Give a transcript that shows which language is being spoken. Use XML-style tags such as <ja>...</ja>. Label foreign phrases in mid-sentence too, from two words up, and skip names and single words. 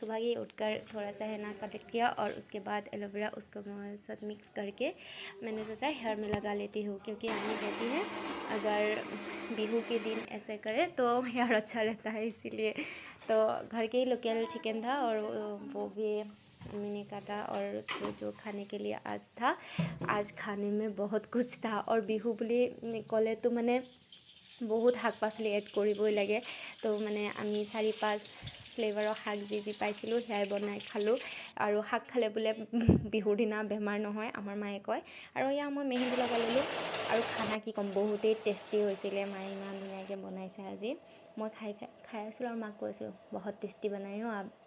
<hi>सुबह ही उठकर थोड़ा सा है ना कलेक्ट किया और उसके बाद एलोवेरा उसको साथ मिक्स करके मैंने सोचा हेयर में लगा लेती हूँ, क्योंकि अम्मी कहती है अगर बिहू के दिन ऐसे करे तो हेयर अच्छा रहता है, इसीलिए। तो घर के ही लोकल चिकन था और वो भी अम्मी ने काटा और जो खाने के लिए आज था। आज खाने में बहुत कुछ था और बिहू</hi> <as>বুলি ক'লে</as> <hi>तो मैंने बहुत</hi> <as>শাক পাচলি এড কৰিবই লাগে। তো মানে আমি 4-5 ফ্লেভাৰৰ শাক যি পাইছিলোঁ সেয়াই বনাই খালোঁ। আৰু শাক খালে বোলে বিহুৰ দিনা বেমাৰ নহয়, আমাৰ মায়ে কয়। আৰু এয়া মই মেহেন্দি লগাই ল'লোঁ আৰু খানা কি ক'ম, বহুতেই টেষ্টি হৈছিলে। মায়ে ইমান ধুনীয়াকৈ বনাইছে আজি। মই খাই আছিলোঁ আৰু মাক কৈছিলোঁ বহুত টেষ্টি বনাই</as> <hi>हो आप।</hi>